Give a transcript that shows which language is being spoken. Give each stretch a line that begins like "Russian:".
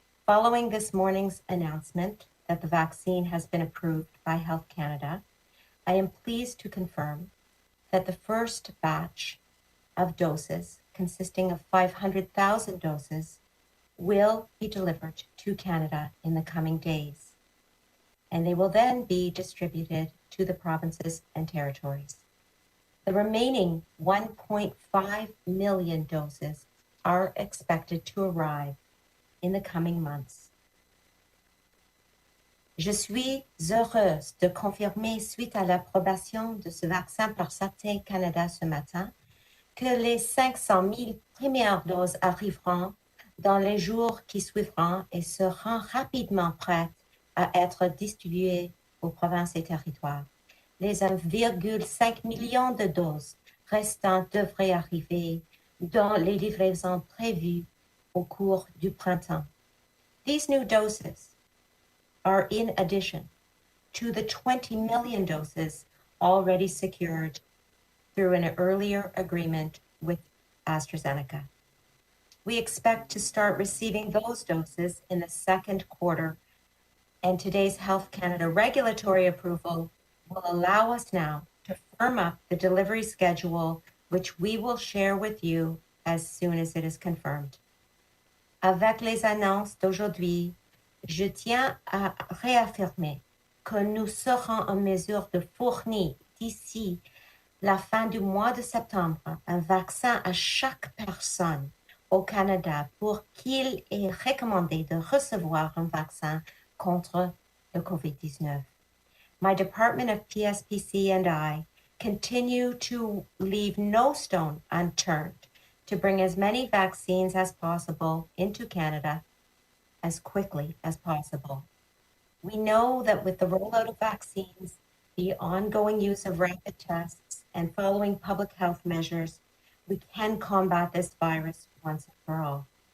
English: Following this morning's announcement that the vaccine has been approved by Health Canada, I am pleased to confirm that the first batch of doses, consisting of 500,000 doses, will be delivered to Canada in the coming days, and they will then be distributed to the provinces and territories. The remaining 1.5 million doses are expected to arrive in the coming months.
French: Je suis heureuse de confirmer, suite à l'approbation de ce vaccin par Santé Canada ce matin, que les 500 000 premières doses arriveront dans les jours qui suivront et seront rapidement prêtes à être distribuées aux provinces et territoires. Les 1,5 million de doses restantes devraient arriver dans les livraisons prévues au cours du printemps.
English: These new doses are in addition to the 20 million doses already secured through an earlier agreement with AstraZeneca. We expect to start receiving those doses in the second quarter, and today's Health Canada regulatory approval will allow us now to firm up the delivery schedule, which we will share with you as soon as it is confirmed.
French: Avec les annonces d'aujourd'hui, je tiens à réaffirmer que nous serons en mesure de fournir d'ici la fin du mois de septembre un vaccin à chaque personne au Canada pour qu'il est recommandé de recevoir un vaccin contre le COVID-19.
English: My Department of PSPC and I continue to leave no stone unturned to bring as many vaccines as possible into Canada as quickly as possible. We know that with the rollout of vaccines, the ongoing use of rapid tests, and following public health measures, we can combat this virus once and for all.